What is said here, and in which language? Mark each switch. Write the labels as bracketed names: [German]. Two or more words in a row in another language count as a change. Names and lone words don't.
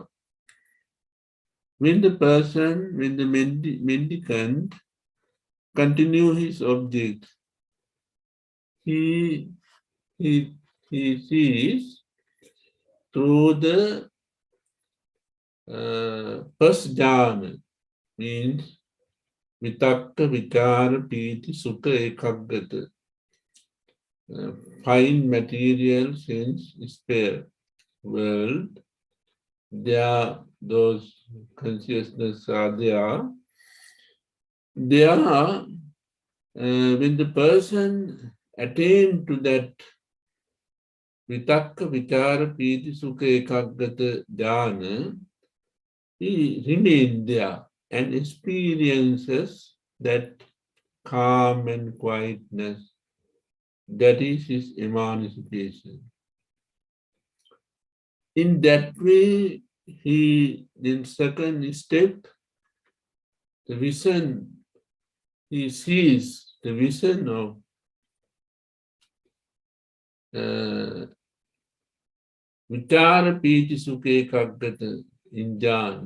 [English] When the mendicant continue his object, he sees through the first jhana, means [Pali] vitakka, vichara, piti, sukha, ekaggata. [English] Fine material sense sphere world, there those consciousness are there. There, when the person attain to that [Pali] vitakka, vichara, piti, sukha, ekaggata dhyana, [English] he remains there and experiences that calm and quietness. That is his emancipation. In that way, he, in second step, the vision, he sees the vision of [Pali] Vichara Piti Sukhe Kaggata [English] in Jhana.